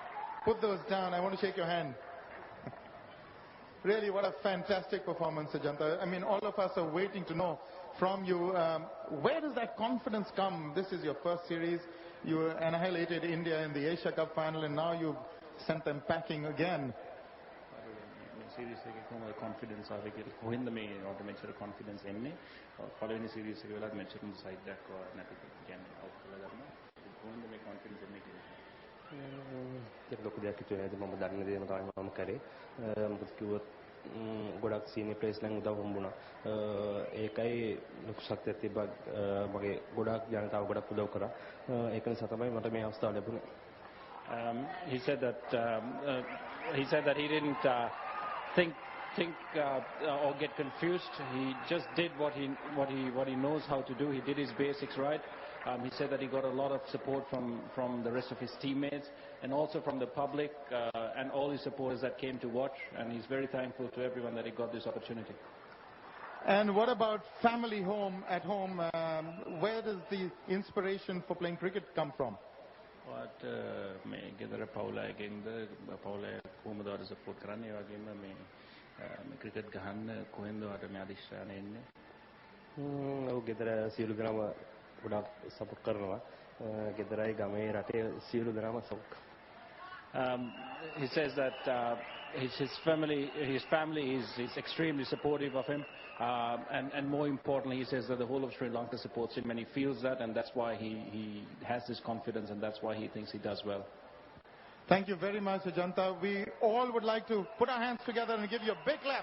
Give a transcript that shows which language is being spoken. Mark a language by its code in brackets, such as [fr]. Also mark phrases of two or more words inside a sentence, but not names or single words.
[en] I want to shake your hand. Really, what a fantastic performance, Ajanta. I mean, all of us are waiting to know from you, where does that confidence come? This is your first series. You annihilated India in the Asia Cup final, and now you've sent them packing again. [si] Series එකේ කොහොමද confidence ආවේ කියලා කොහෙන්ද මේ ඔයාලට මෙච්චර confidence එන්නේ පළවෙනි series එකේ වෙලාවත් මෙච්චර side එකක් නැති කියන්නේ out කරලා ගන්නවා කොහෙන්ද මේ confidence එන්නේ කියලා ඒක ලොකු දෙයක් හිතුවේ නේද මම දන්න දේම තමයි මම කරේ මොකද කිව්වොත් ගොඩක් [en] senior players [si] ලෙන් උදව් හම්බුණා ඒකයි ලොකු ශක්තියක් තිබ්බා මගේ ගොඩක් ජනතාව ගොඩක් උදව් කරා ඒක නිසා තමයි මට මේ අවස්ථාව ලැබුණේ [en] he said that he didn't think or get confused. He just did what he knows how to do. He did his basics right. He said that he got a lot of support from the rest of his teammates and also from the public and all his supporters that came to watch. And he's very thankful to everyone that he got this opportunity. And what about family at home? Where does the inspiration for playing cricket come from? [si] What මේ ගෙදර පවුලයකින්ද පවුල කොහොමද ඔයාලට සපෝට් කරන්නේ ඒ වගේම මේ ක්‍රිකට් ගහන්න කොහෙන්ද ඔයාලට මේ අදිෂ්ඨානය එන්නේ ඔව් ගෙදර සියලු දෙනාම ගොඩක් සපෝට් කරනවා ගෙදරයි ගමේ රටේ සියලු දෙනාම සපෝට් [en] he says that his family is extremely supportive of him and more importantly he says that the whole of Sri Lanka supports him and he feels that and that's why he has this confidence and that's why he thinks he does well. Thank you very much, Ajanta. We all would like to put our hands together and give you a big clap.